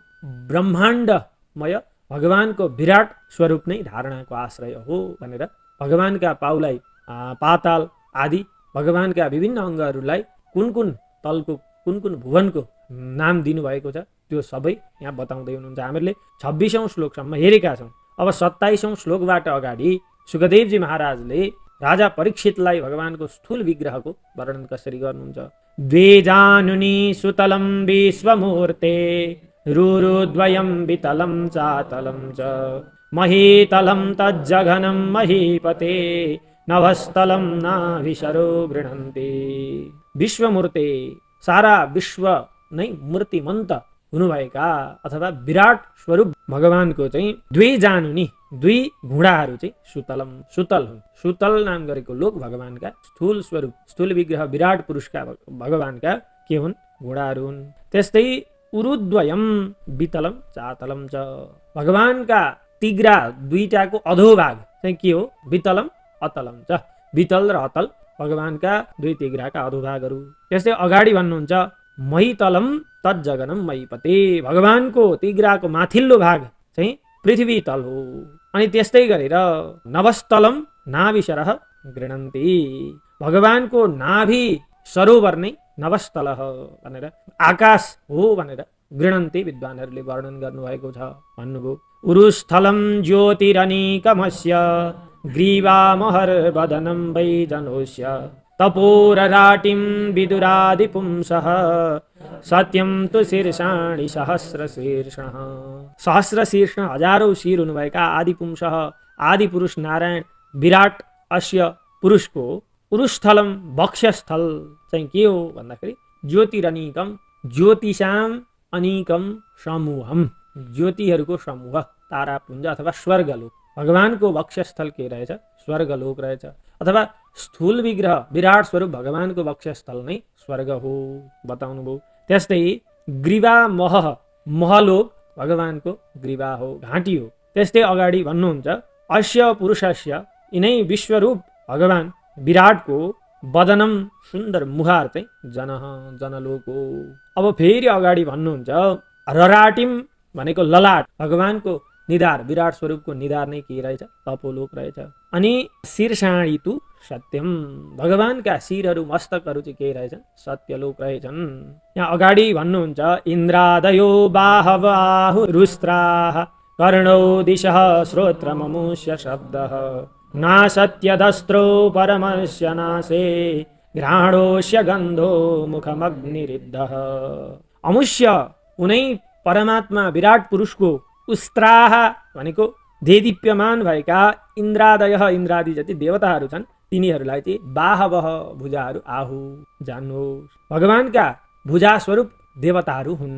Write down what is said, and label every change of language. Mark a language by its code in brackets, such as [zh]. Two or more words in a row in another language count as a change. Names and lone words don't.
[ne] ब्रह्माण्डमय भगवानको विराट स्वरूप नै धारणाको आश्रय हो भनेर भगवानका पाउलाई, पाताल आदि भगवानका विभिन्न अङ्गहरूलाई कुन कुन तलको, कुन कुन भुवनको नाम दिनुभएको छ त्यो सबै यहाँ बताउँदै हुनुहुन्छ। हामीले 26औं श्लोकसम्म हेरेका छौँ। अब 27औं श्लोकबाट अगाडि सुखदेवजी महाराजले राजा परीक्षितलाई भगवानको स्थूल विग्रहको वर्णन कसरी गर्नुहुन्छ। [sa] द्वे जानुनी सुतलं विश्वमूर्ते रुरुद्वयं वितलं चातलं च महीतलं तज्जघनं महीपते नभस्थलं नाभिशरो गृह्णन्ति। विश्वमूर्ते, [ne] सारा विश्व नै मूर्तिमन्त हुनुभएका अथवा विराट स्वरूप भगवानको चाहिँ दुई जानुनी, दुई घुँडाहरू चाहिँ सुतल हुन्। सुतल नाम गरेको लोक भगवानका स्थूल स्वरूप, स्थूल विग्रह विराट पुरुषका भगवानका के हुन्, घुँडाहरू हुन्। [sa] त्यस्तै उरुद्वयम वितलम चातलम च, [ne] भगवानका तिग्रा दुईटाको अधोभाग चाहिँ के हो, [sa] वितलम अतलम च, [ne] वितल र अतल भगवानका दुई तिग्राका अधोभागहरू। त्यस्तै अगाडि भन्नुहुन्छ [sa] महीतलम तज्जगनम महीपते, [ne] भगवानको तिग्राको माथिल्लो भाग चाहिँ पृथ्वी तल हो। अनि त्यस्तै गरेर [sa] नभस्थलम नाभिशरः गृह्णन्ति, [ne] भगवानको नाभि सरोवर नै नभस्थल भनेर, आकाश हो भनेर गृह्णन्ति विद्वानहरूले वर्णन गर्नुभएको छ भन्नुभयो। [sa] उरुस्थलम ज्योतिरनीकमस्य ग्रीवामहर्वदनं वैजनोस्य तपोरराटिं विदुरादिपुंसः सत्यं तु शीर्षाणि सहस्रशीर्षः। सहस्रशीर्ष, [ne] हजारौं शिर हुनुभएका आदिपुंसः, आदिपुरुष नारायण विराट अस्य पुरुषको उरुस्थलम वक्षस्थल चाहिँ के हो भन्दाखेरि [sa] ज्योतिरनीकम, ज्योतिषाम अनीकम समूहम, [ne] ज्योतिहरूको समूह, तारापुञ्ज अथवा स्वर्गलोक। भगवानको वक्षस्थल के रहेछ, स्वर्गलोक रहेछ। अथवा स्थूल विग्रह विराट स्वरूप भगवानको वक्षस्थल नै स्वर्ग हो बताउनु भयो। त्यस्तै ग्रीवा मह, महलोक भगवानको ग्रीवा हो, घाँटी हो। त्यस्तै अगाडि भन्नुहुन्छ [sa] अस्य पुरुषस्य, [ne] यिनै विश्वरूप भगवान विराटको वदनम सुन्दर मुहार चाहिँ जनलोक हो। अब फेरि अगाडि भन्नुहुन्छ रराटिम भनेको ललाट, भगवानको निधार, विराट स्वरूपको निधार नै के रहेछ? तपोलोक रहेछ। अनि [sa] शीर्षाणी तु सत्यम, [ne] भगवानका शिरहरू मस्तकहरू चाहिँ के रहेछन्? सत्यलोक रहेछन्। यहाँ अगाडि भन्नुहुन्छ [sa] इन्द्रादयो बाहवाहुरुस्त्राः कर्णौ दिशः श्रोत्रममुष्य शब्दः नासत्यदस्त्रो परमस्य नासे घ्राणोस्य गन्धो मुखमग्निरिद्धः। [ne] अमुष्य उनै परमात्मा विराट पुरुषको उस्त्राह भनेको देदीप्यमान भएका इन्द्रादय, इन्द्रादि जति देवताहरू छन् तिनीहरूलाई चाहिँ बाहवह भुजाहरू आहु जान्नुहोस्, भगवानका भुजा स्वरूप देवताहरू हुन्।